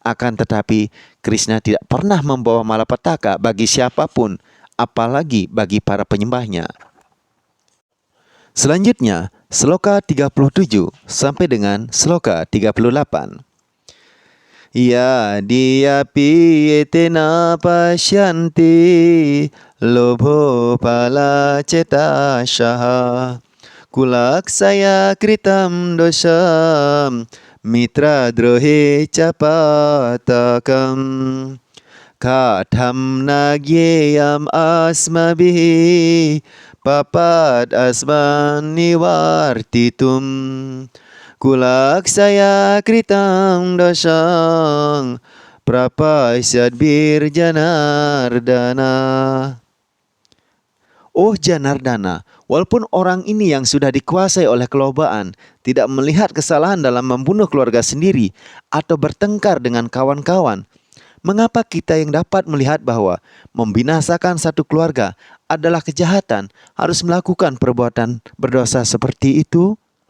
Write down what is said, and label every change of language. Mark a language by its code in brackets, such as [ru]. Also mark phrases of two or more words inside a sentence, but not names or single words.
[id] Akan tetapi, Krishna tidak pernah membawa malapetaka bagi siapapun, apalagi bagi para penyembahnya. Selanjutnya, sloka 37 sampai dengan sloka 38. [sa] Ya diyapi etena pasyanti lobho pala ceta syaha kulaksaya kritam dosam mitra drohe capatakam katham nagyeyam asmabihi papad asman niwartitum kulaksaya kritam dosang prapasyad bir Janardana. [id] Oh Janardana, walaupun orang ini yang sudah dikuasai oleh kelobaan tidak melihat kesalahan dalam membunuh keluarga sendiri atau bertengkar dengan kawan-kawan, mengapa kita yang dapat melihat bahwa membinasakan satu keluarga adalah kejahatan harus melakukan perbuatan berdosa seperti itu?